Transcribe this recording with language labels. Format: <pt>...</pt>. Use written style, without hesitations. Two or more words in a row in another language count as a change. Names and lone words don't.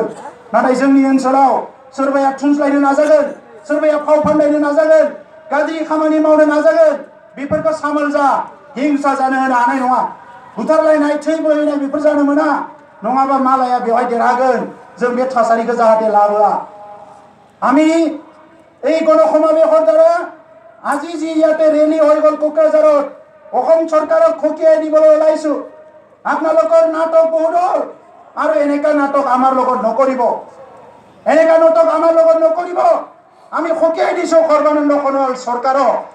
<brx>नाथाय जोंनि ओनसोलाव सोरबाया थुनज्लायनो नाजागोन, सोरबाया फाव फान्दायनो नाजागोन, गाज्रि खामानि मावनो नाजागोन। बेफोरखौ सामोल जा, हिंसा जानो होनो हानाय नङा। बुथारलायनाय, थै बोहैनाय बेफोर जानो मोना। नङाबा मालाया बेवहाय देरहागोन। जों बे थासारिखौ जाहाथे लाबोआ।</brx> <as>আমি এই গণসমাবেশৰ দ্বাৰা আজি যি ইয়াতে ৰেলী হৈ গ'ল কোকৰাঝাৰত অসম চৰকাৰক খকিয়াই দিবলৈ ওলাইছো আপোনালোকৰ নাটক বহুত হ'ল আৰু এনেকা নাটক আমাৰ লগত নকৰিব এনেকা নাটক আমাৰ লগত নকৰিব আমি খকিয়াই দিছো সৰ্বানন্দ সোণোৱাল চৰকাৰক</as>